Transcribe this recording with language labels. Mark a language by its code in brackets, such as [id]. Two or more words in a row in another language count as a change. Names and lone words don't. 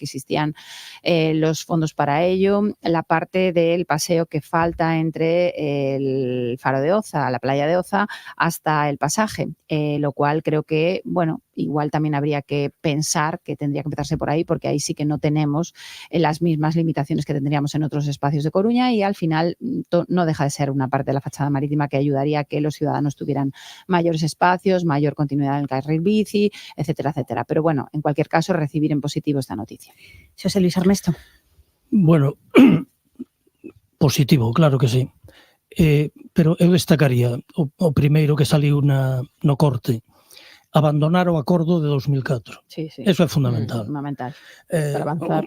[es] existían los fondos para ello, la parte del paseo que falta entre el Faro de Oza, la playa de Oza, hasta el pasaje, lo cual creo que, bueno, igual también habría que pensar que tendría que empezarse por ahí, porque ahí sí que no tenemos las mismas limitaciones que tendríamos en otros espacios de Coruña y al final no deja de ser una parte de la fachada marítima que ayudaría a que los ciudadanos tuvieran mayores espacios, mayor continuidad en el carril bici, etcétera, etcétera. Pero bueno, en cualquier caso, recibir en positivo esta noticia. José Luis Armesto. Bueno, positivo, claro que sí. [gl] Pero eu destacaría o primeiro que saliu no corte, abandonar o acordo de 2004. [es] Sí. [gl] Eso é fundamental. Fundamental. Para avanzar.